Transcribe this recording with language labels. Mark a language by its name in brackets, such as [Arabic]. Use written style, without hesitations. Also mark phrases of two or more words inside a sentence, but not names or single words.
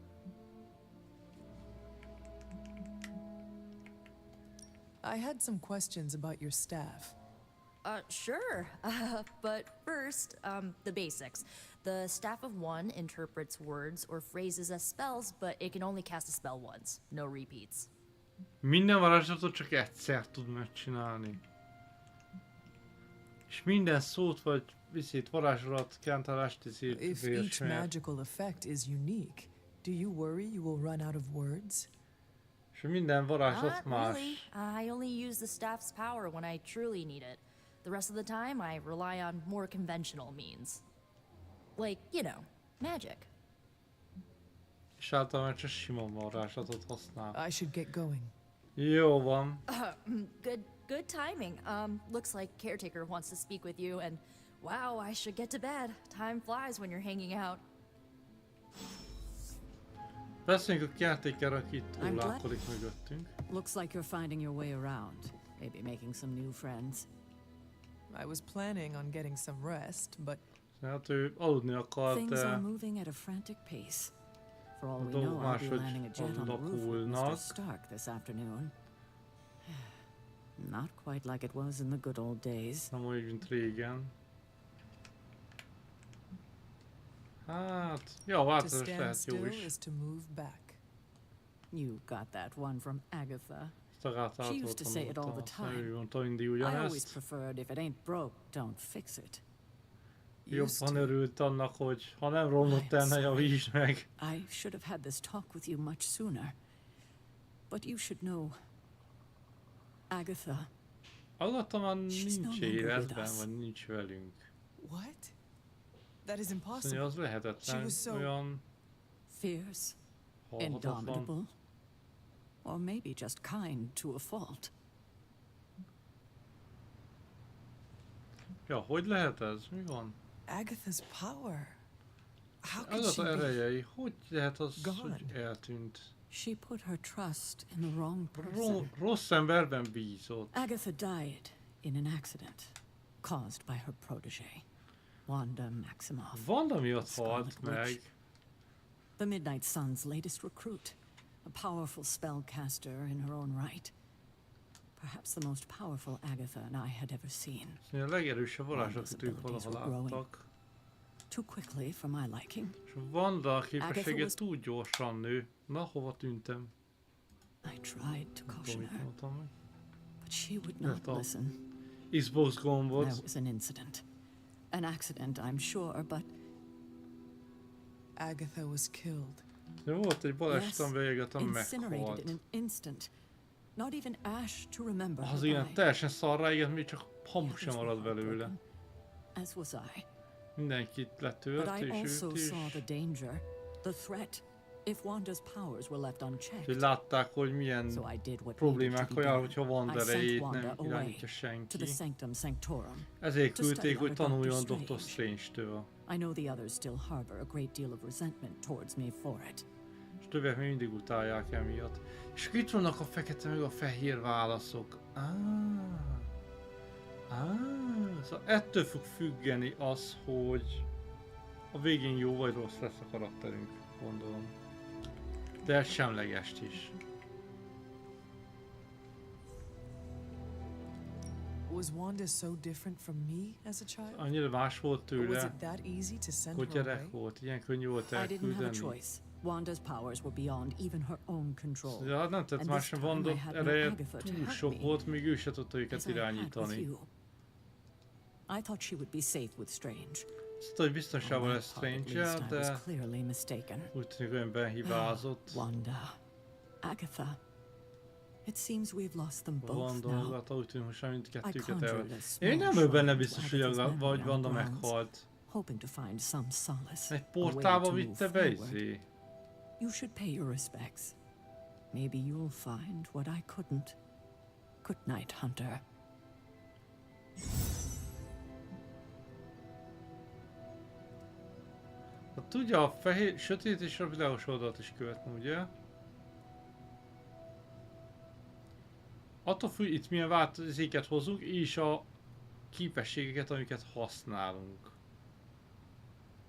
[English] I had some questions about your staff. Sure. But first, the basics. The staff of one interprets words or phrases as spells, but it can only cast a spell once. No repeats. [Hungarian] Minden varázslatot csak egyszer tud megcsinálni. És minden szót vagy varázslat, kántálást [English] If each magical effect is unique, do you worry you will run out of words? [Hungarian] És minden varázslat más. [English] Really. I only use the staff's power when I truly need it. The rest of the time, I rely on more conventional means. Like, you know, magic. [Hungarian] És általában csak sima varázslatot használ. [English] I should get going. [Hungarian] Jó van. [English] Good timing. Looks like Caretaker wants to speak with you, and wow, I should get to bed. Time flies when you're hanging out. [Hungarian] Beszéljünk a Caretaker, aki túlálkodik mögöttünk. [English] Looks like you're finding your way around. Maybe making some new friends. I was planning on getting some rest, but [Hungarian] hát ő aludni akart, [English] Things are moving at a frantic pace. For all we know, I'll be landing a jet on the roof with Mr. Stark this afternoon. Not quite like it was in the good old days. [Hungarian] Nem úgy, mint régen. Hát, ja, változás lehet jó is. [English] Is to move back. You got that one from Agatha. She used to say it all the time. I always preferred if it ain't broke, don't fix it. [Hungarian] Jobban örült annak, hogy ha nem romlott el, ne javítsd meg. [English] I should have had this talk with you much sooner. But you should know, Agatha. [Hungarian] Agatha már nincs életben, vagy nincs velünk. [English] What? That is impossible. [Hungarian] Az lehetetlen, olyan [English] fierce, indomitable, or maybe just kind to a fault. [Hungarian] Ja, hogy lehet ez? Mi van? [English] Agatha's power. How could [Hungarian] az [English] she [Hungarian] erejei, hogy lehet az, hogy eltűnt? [English] She put her trust in the wrong person. [Hungarian] Rossz emberben bízott. [English] Agatha died in an accident caused by her protégé, Wanda Maximoff. [Hungarian] Wanda miatt halt meg. [English] The Midnight Sun's latest recruit, a powerful spellcaster in her own right. Perhaps the most powerful Agatha and I had ever seen. [Hungarian] A legerősebb varázslatot ők valaha láttak. [English] Too quickly for my liking. [Hungarian] És Wanda képessége túl gyorsan nő. Na, hova tűntem? [English] I tried to caution her, but she would not listen. [Hungarian] Xbox gombot. [English] There was an incident. An accident, I'm sure, but Agatha was killed. [Hungarian] De volt egy baleset, amiben Agatha meghalt. [English] In an instant. Not even ash to remember. [Hungarian] Az ilyen teljesen szarrá égett, még csak hamu sem marad belőle. [English] As was I. [Hungarian] Mindenkit letört, és őt is. [English] Saw the danger, the threat, if Wanda's powers were left unchecked. [Hungarian] Hogy látták, hogy milyen problémákkal jár, hogyha Wanda erejét nem irányítja senki. Ezért küldték, hogy tanuljon Dr. Strange-től. [English] I know the others still harbor a great deal of resentment towards me for it. [Hungarian] És többek még mindig utálják emiatt. És itt vannak a fekete meg a fehér válaszok. Szóval ettől fog függeni az, hogy a végén jó vagy rossz lesz a karakterünk, gondolom. De semlegest is. [English] Was Wanda so different from me as a child? [Hungarian] Annyira más volt tőle, [English] was it that easy to send [Hungarian] hogy [English] her [Hungarian] gyerek [English] away? [Hungarian] volt, ilyen könnyű volt elküldeni. [English] Wanda's powers were beyond even her own control. [Hungarian] Ja, nem tett más sem, Wanda ereje túl sok volt, míg ő se tudta őket irányítani. [English] I thought she would be safe with Strange. [Hungarian] Azt, hogy biztonságban lesz Strange-el, de úgy tűnik olyan behibázott. [English] Wanda, Agatha. It seems we've lost them both Wanda, now. [Hungarian] Agatha, úgy tűnik, most mindkettőket elvett. Én nem vagyok benne biztos, hogy Wanda meghalt. Egy portába vitte be izé. [English] You should pay your respects. Maybe you'll find what I couldn't. Good night, Hunter. [Hungarian] Hát tudja, a fehér, sötét és a világos oldalt is követni, ugye? Attól függ, itt milyen változéket hozunk, és a képességeket, amiket használunk.